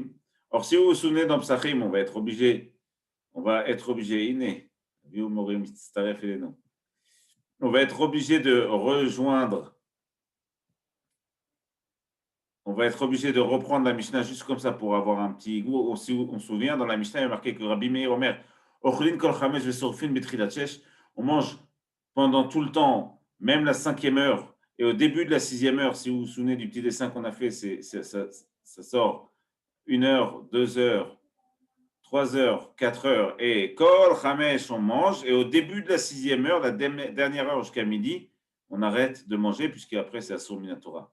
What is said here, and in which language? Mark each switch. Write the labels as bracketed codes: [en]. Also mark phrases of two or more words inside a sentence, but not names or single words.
[fr] Or, si vous vous souvenez, dans Psachim, on va être obligé, on va être obligé de rejoindre, on va être obligé de reprendre la Mishnah juste comme ça pour avoir un petit goût. Si on se souvient, dans la Mishnah, il y a marqué que Rabbi Meir [he] אומר אוכלין כל חמש ושורפין בתחילת שש, [fr] on mange pendant tout le temps, même la 5e heure, et au début de la 6e heure, si vous vous souvenez du petit dessin qu'on a fait, ça sort 1 heure, 2 heures, 3 heures, 4 heures, et [he] כל חמש, [fr] on mange, et au début de la 6e heure, la dernière heure jusqu'à midi, on arrête de manger, puisqu'après c'est [he] אסור מן התורה.